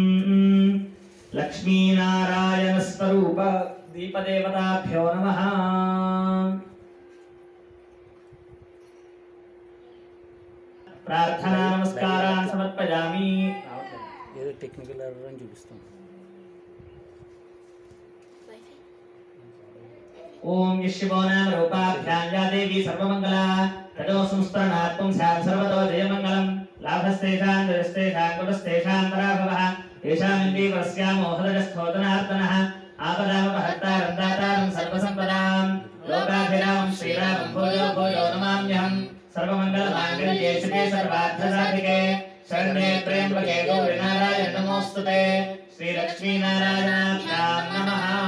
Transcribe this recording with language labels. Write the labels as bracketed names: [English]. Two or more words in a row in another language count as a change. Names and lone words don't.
[Sanskrit] लक्ष्मीनारायण स्वरूप दीपदेवताभ्यो नमः प्रार्थना नमस्कारान् समर्पयामि [Telugu] ఏదో [English] technical error [Telugu] అని చూపిస్తాం [Sanskrit] ओम शिवो नाम रूपाभ्यां या देवी सर्वमंगला ततो संस्मरणात्मं स्याम सर्वतो जयमंगलम् लाभस्तेषां जयस्तेषां कुलस्तेषां पराभवः येषामिन्द्रि वरस्यां मोहदजस्थोदनार्दनः आपदामपहर्तारं दातारं सर्वसम्पदां लोकाभिरामं श्रीरामं भूयो भूयो नमाम्यहम् सर्वमङ्गलमाङ्गल्ये शिवे सर्वार्थसाधिके शरण्ये त्र्यम्बके गौरि नारायण नमोऽस्तुते श्रीलक्ष्मीनारायणाभ्यां नमः